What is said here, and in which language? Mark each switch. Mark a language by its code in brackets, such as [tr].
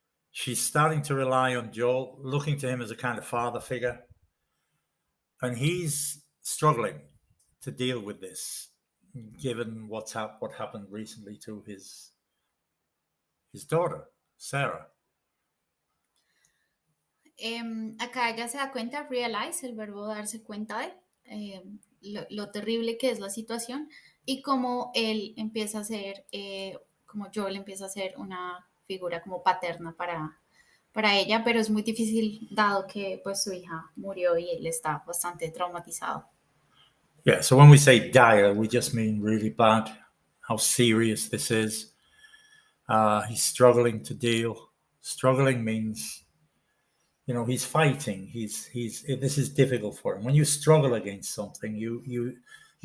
[en] She's starting to rely on Joel, looking to him as a kind of father figure. And he's struggling to deal with this, given what happened recently to his daughter, Sarah. [es] Acá ella se da cuenta, realize, el verbo darse cuenta de lo terrible que es la situación y cómo él empieza a ser, como Joel empieza a ser una figura como paterna para ella, pero es muy difícil dado que pues su hija murió y él está bastante traumatizado. [en] Yeah, so when we say dire, we just mean really bad, how serious this is. He's struggling to deal. Struggling means, he's fighting. This is difficult for him. When you struggle against something, you